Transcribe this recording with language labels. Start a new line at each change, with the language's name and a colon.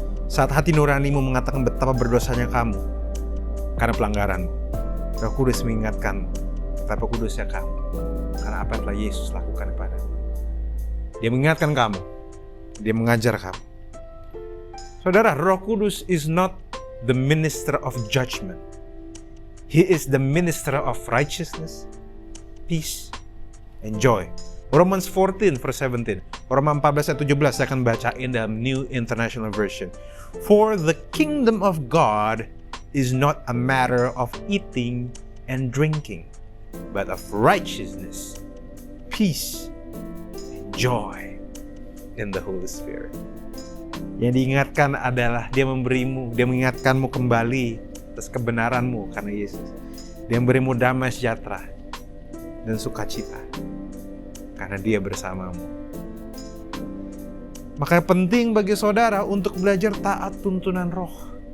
Indonesian: Saat hati nuranimu mengatakan betapa berdosanya kamu karena pelanggaranmu, Roh Kudus mengingatkanmu betapa kudusnya kamu karena apa yang telah Yesus lakukan kepadamu. Dia mengingatkan kamu, dia mengajar kamu. Saudara,
English: Roh Kudus is not the minister of judgment. He is the minister of righteousness, peace, and joy. Romans 14 verse 17.
Indonesian: Roma 14 ayat 17 saya akan bacain dalam New International Version.
English: For the kingdom of God is not a matter of eating and drinking, but of righteousness, peace, and joy in the Holy Spirit.
Indonesian: Yang diingatkan adalah dia memberimu, dia mengingatkanmu kembali atas kebenaranmu karena Yesus. Dia memberimu damai sejahtera dan sukacita karena dia bersamamu. Makanya penting bagi saudara untuk belajar taat tuntunan Roh.